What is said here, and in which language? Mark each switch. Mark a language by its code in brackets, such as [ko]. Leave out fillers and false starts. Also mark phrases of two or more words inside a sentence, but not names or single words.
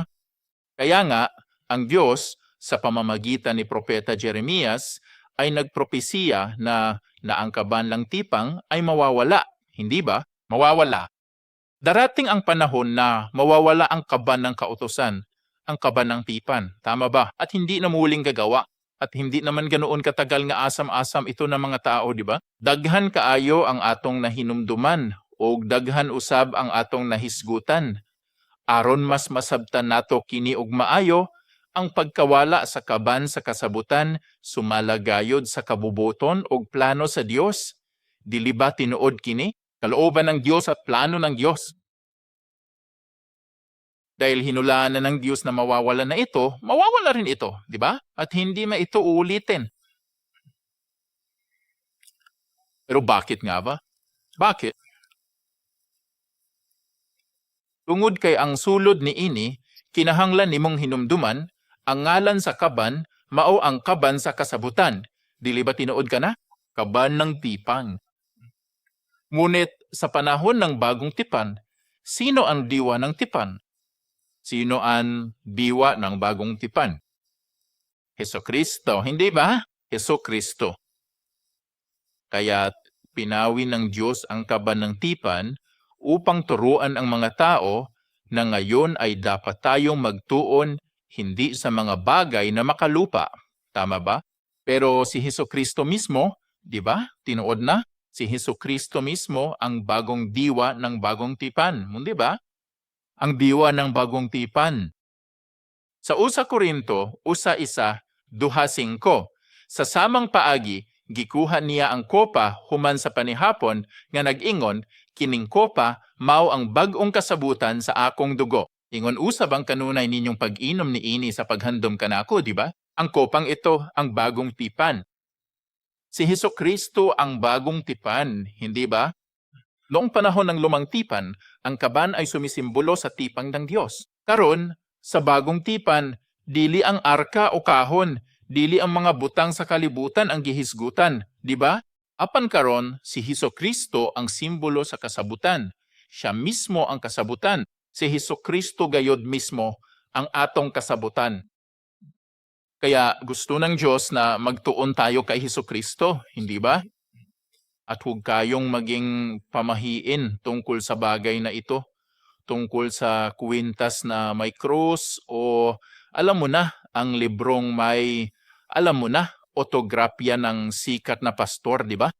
[tl] Kaya nga, ang Diyos, sa pamamagitan ni Propeta Jeremias, ay nagpropesiya na ang kaban ng tipang ay mawawala. Hindi ba? Mawawala. Darating ang panahon na mawawala ang kaban ng kautusan, ang kaban ng tipan. Tama ba? At hindi na muling gagawa. At hindi naman ganoon katagal nga asam-asam ito ng mga tao, di ba? [ceb] Daghan kaayo ang atong nahinumduman o daghan usab ang atong nahisgutan. Aron mas masabtan nato kini og maayo, ang pagkawala sa kaban sa kasabutan sumalagayod sa kabubuton ug plano sa Dios. Dili ba tinuod kini? [tl] Kalooban ng Dios at plano ng Dios. Dahil hinulaan na ng Diyos na mawawala na ito, mawawala rin ito, di ba? At hindi ma ito uulitin. Pero bakit nga ba? Bakit? [ceb] Tungod kay ang sulod ni ini, kinahanglan nimong hinumduman, ang ngalan sa kaban, mao ang kaban sa kasabutan. Dili ba tinuod ka na? [tl] Kaban ng tipang. Ngunit sa panahon ng bagong tipan, sino ang diwa ng tipan? Sino ang diwa ng bagong tipan? Hesukristo, hindi ba? Hesukristo. Kaya pinawin ng Diyos ang kaban ng tipan upang turuan ang mga tao na ngayon ay dapat tayong magtuon hindi sa mga bagay na makalupa. Tama ba? Pero si Hesukristo mismo, di ba? [ceb] Tinuod na. [tl] Si Hesukristo mismo ang bagong diwa ng bagong tipan. Di ba? Ang diwa ng bagong tipan. [ceb] Sa 1 Korinto, 1:1-2:5, sa samang paagi, gikuha niya ang kopa human sa panihapon nga nag-ingon, kining kopa mao ang bag-ong kasabutan sa akong dugo. Ingon usab ang kanunay ninyong pag-inom ni ini sa paghandom kanako, di ba? [tl] Ang kopang ito ang bagong tipan. Si Hesukristo ang bagong tipan, hindi ba? Noong panahon ng lumang tipan, ang kaban ay sumisimbolo sa tipang ng Diyos. [ceb] Karon, sa bagong tipan, dili ang arka o kahon, dili ang mga butang sa kalibutan ang gihisgutan, di ba? Apan karon, si Hesukristo ang simbolo sa kasabutan. Siya mismo ang kasabutan. Si Hesukristo gayod mismo ang atong kasabutan. [tl] Kaya gusto ng Diyos na magtuon tayo kay Hesukristo, hindi ba? At huwag kayong maging pamahiin tungkol sa bagay na ito, tungkol sa kwintas na may krus o alam mo na, ang librong may, alam mo na, autografya ng sikat na pastor, di ba?